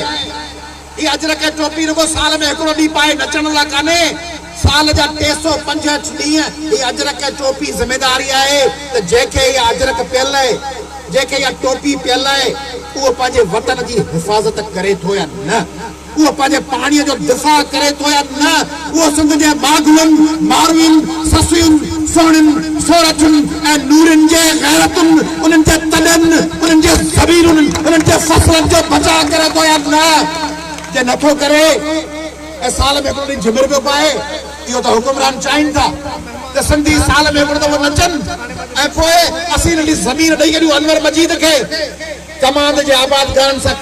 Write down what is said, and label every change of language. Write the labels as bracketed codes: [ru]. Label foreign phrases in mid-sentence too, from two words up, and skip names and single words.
[sd] हीअ अजरक टोपी रुगो साल में हिकिड़ो ॾींहुं पाए नचण लाइ कान्हे, साल जा 365 ॾींहं हीअ अजरक टोपी ज़िमेदारी आहे त जंहिंखे इहा अजरक पियल आहे, जंहिंखे इहा टोपी पियल आहे, उहो पंहिंजे वतन जी हिफ़ाज़त करे थो या न, उहो पंहिंजे पाणीअ जो दिफ़ा करे थो या न, उहो सिंध जे बाग़ुनि, मारवियुनि, ससुयुनि, सोहणिन सूरतुन ऐं नूरनि जे गैरतुन उन्हनि जे तननि उन्हनि जे ज़मीनुनि उन्हनि जे फसलनि जो बचाव करे थो या न जे नथो करे ऐं साल में हिकिड़ो ॾींहुं झिमिर पियो पाए इहो त हुकुमरान चाहिनि था त सिंधी साल में हिकिड़ो दफ़ो नचनि ऐं पोइ असीं नंढी ज़मीन ॾेई छॾियूं अनवर मजीद खे कमांड जे आबादगारनि सां